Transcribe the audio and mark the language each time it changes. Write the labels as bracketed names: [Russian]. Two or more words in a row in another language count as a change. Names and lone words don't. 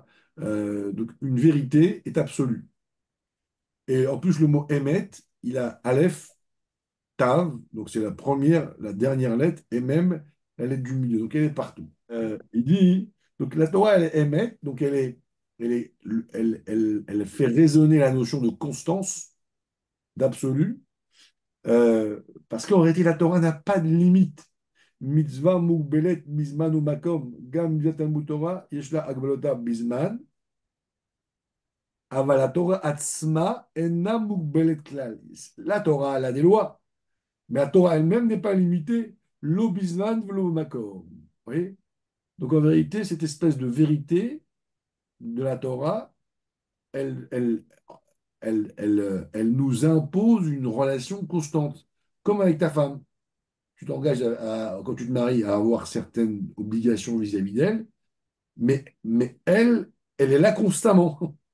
[French] Donc, une vérité est absolue. Et en plus, le mot Emet, il a Aleph, Tav, donc c'est la première, la dernière lettre, et même la lettre du milieu. Donc, elle est partout. Il dit, donc la Torah, elle est Emet, donc elle, est, elle fait résonner la notion de constance, d'absolu. Parce qu'en réalité, la Torah n'a pas de limite. [Hebrew] מצוה מוגבלת בזמן או מקום, גם מצוה תלמוד תורה, יש לה הגבלות בזמן, אבל התורה עצמה אינה מוגבלת כלל. [French] La Torah, elle a des lois, mais la Torah elle-même n'est pas limitée. [Hebrew] לא בזמן ולא מקום. [French] Vous voyez? Donc en vérité, cette espèce de vérité de la Torah, elle, elle, elle nous impose une relation constante, comme avec ta femme. Tu t'engages quand tu te maries à avoir certaines obligations vis-à-vis d'elle, mais elle est là constamment.